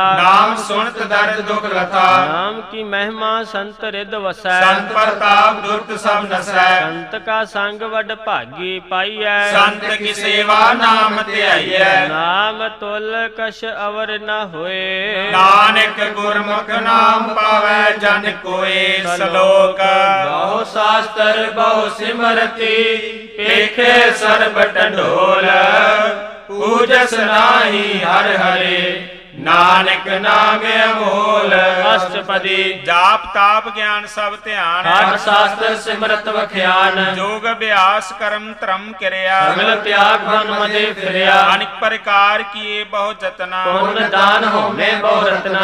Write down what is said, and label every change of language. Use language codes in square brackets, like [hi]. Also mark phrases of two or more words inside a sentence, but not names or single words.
[bra] नाम सुनत दर्द दुख लथा। नाम की महिमा संत रिद वसै। संत प्रताप दुर्त सब नसै। संत का संग वड भागी पाइयै। संत की सेवा नाम ध्याइयै। नाम तुल कछ अवर न होए। नानक गुरमुख नाम पावै जन कोय। श्लोक बहु शास्त्र बहु सिमरति। पेखे सर्ब ढंढोल। पूजस नाहि हर हरे। नानक नाम अमोल। अष्टपदी जाप ताप ज्ञान सब ध्यान। हर शास्त्र सिमरत वख्यान। जोग अभ्यास कर्म धर्म किरिया। सगल त्याग मन मजे फिरिया। अनेक प्रकार किए बहु जतना। पुण्य दान होमे बहु रत्ना।